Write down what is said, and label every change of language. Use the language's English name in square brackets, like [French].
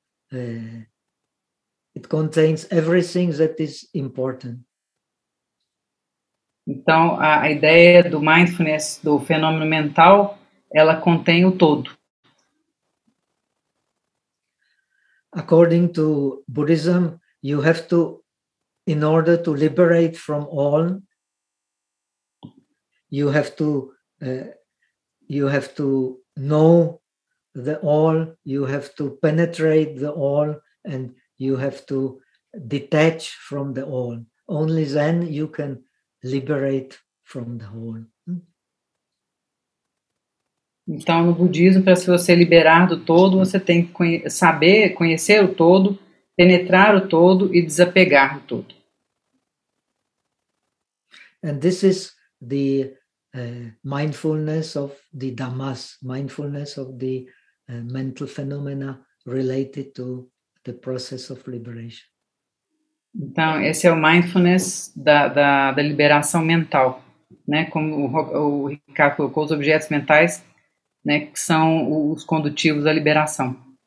[English] It contains everything that is important. [Portuguese] Então, a ideia do mindfulness, do fenômeno mental, ela contém o todo. [English] According to Buddhism, you have to, in order to liberate from all, you have to know the all, you have to penetrate the all, and you have to detach from the all. Only then you can liberate from the whole. [Portuguese] Então, no budismo, para se você liberar do todo, você tem que conhecer o todo, penetrar o todo e desapegar o todo. [English] And this is the mindfulness of the dhammas, mindfulness of the mental phenomena related to the process of liberation. [Portuguese] Então, esse é o mindfulness da liberação mental, né? Como o Ricardo colocou, os objetos mentais, né, que são os condutivos da liberação.